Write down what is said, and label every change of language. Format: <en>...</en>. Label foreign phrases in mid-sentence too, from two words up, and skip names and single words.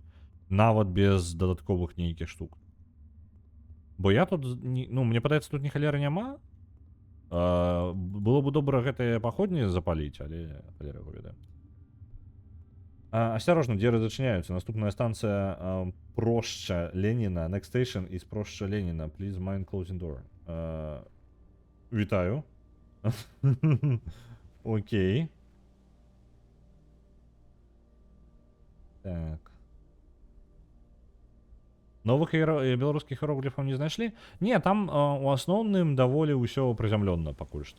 <be>Нават без дадатковых нейкіх штук. Бо я тут, ну, мне падаецца, тут ні халеры няма. Было бы добра гэтыя паходні запаліць, але халера яго ведае. Осторожно, двери зачиняются. Наступная станция Проща Ленина.</be> <en>Next station is Проща Ленина. Please mind closing door.</en> <be>Вітаю. Окей. Так. Новых беларускіх іерогліфаў не знайшлі? Не, там у асноўным даволі ўсё прызямлённа пакуль што.</be>